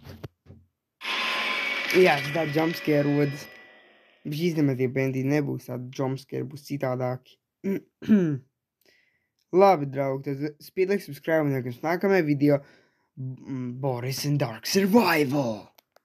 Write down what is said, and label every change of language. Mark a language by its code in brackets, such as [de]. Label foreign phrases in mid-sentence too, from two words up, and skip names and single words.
[lv] Jā, tas tā jumpscare rodas. Bet īstenībā tie bendī nebūs tādi jumpscare, būs citādāki. Labi, draugi, tad spiediet like, subscribe un nākamajā video Boris and Dark Survival.